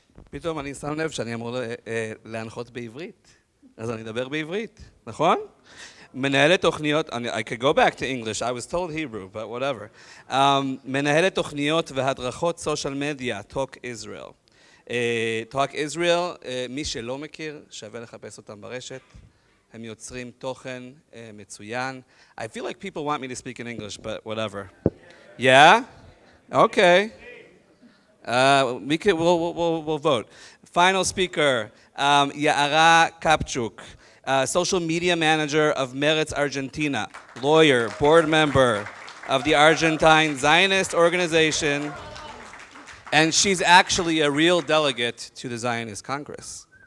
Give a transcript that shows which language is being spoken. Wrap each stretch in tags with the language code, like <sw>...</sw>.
<he>פתאום אני שם לב שאני אמור להנחות בעברית, אז אני אדבר בעברית, נכון? מנהלת תוכניות,</he> <en>I could go back to English, I was told Hebrew, but whatever.</en> <he>מנהלת תוכניות והדרכות סושיאל מדיה, Talk Israel. Talk Israel, מי שלא מכיר, שווה לחפש אותם ברשת. הם יוצרים תוכן מצוין.</he> <en>I feel like people want me to speak in English, but whatever. Yeah? Okay. We'll vote. Final speaker, Ya'ara Kapchuk, social media manager of Meretz Argentina, lawyer, board member of the Argentine Zionist organization, and she's actually a real delegate to the Zionist Congress.</en>